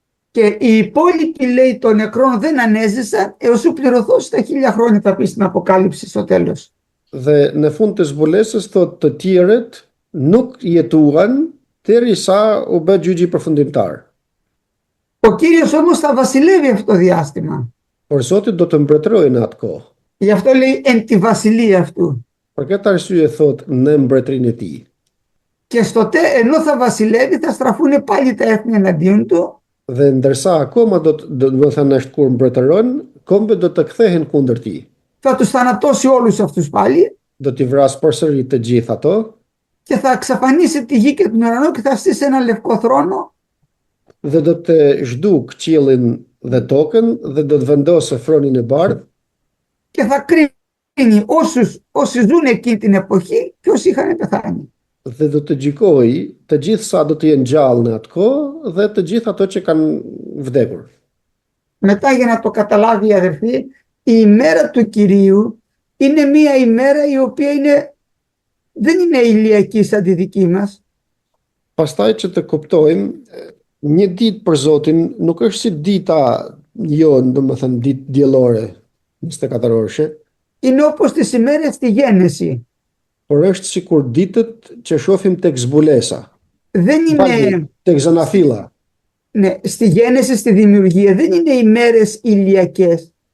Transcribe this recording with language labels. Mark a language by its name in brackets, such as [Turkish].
[Greek] Και οι υπόλοιποι, λέει, των νεκρών δεν ανέζησαν έως σου πληρωθώσει τα 1000 χρόνια, θα πει στην Αποκάλυψη στο τέλος. [Albanian] Dhe në fund të zbulesës thotë të tjerët nuk jetuan derisa u bë gjyqi përfundimtar. [Greek] Ο Κύριος όμως θα βασιλεύει αυτό το διάστημα. [Albanian] Por Zoti do të mbretërojë në atë kohë. [Greek] Γι' αυτό λέει εν τη βασιλεία αυτού. [Albanian] Për këtë arsye thotë në mbretërinë e tij. [Greek] Και ενώ θα βασιλεύει, θα στραφούν πάλι τα έθνη εναντίον του. [Albanian] Dhe ndërsa akoma do të thënë është kur mbretëron, kombet do të kthehen kundër tij. [Greek] Θα τους θανατώσει όλους αυτούς πάλι. [Albanian] Do t'i vrasë përsëri të gjithë ato. [Greek] Και θα εξαφανίσει τη γη και τον ουρανό και θα στήσει ένα λευκό θρόνο. [Albanian] Dhe do të zhduk qiellin dhe tokën dhe do të vendosë fronin e bardhë. [Greek] Και θα κρίνει όσοι ζουν εκείνη την εποχή και όσοι είχαν πεθάνει. [Albanian] Dhe do të gjykojë të gjithë sa do të jenë gjallë në atë kohë dhe të gjithë ato që kanë vdekur. [Greek] Μετά, για να το καταλάβει η αδερφή, η ημέρα του Κυρίου είναι μία ημέρα η οποία δεν είναι ηλιακή σαν τη δική μας. [Albanian] Pastaj që të kuptojmë, një ditë për Zotin nuk është si dita jonë, domethënë ditë diellore, 24 orëshe, [Greek] Είναι όπως τις ημέρες στη Γέννηση. [Albanian] por është sikur ditët që shohim tek zbulesa, [Greek] Δεν είναι, [Albanian] tek zanafilla, [Greek] ναι, στη Γέννηση, στη δημιουργία, δεν είναι ημέρες ηλιακές.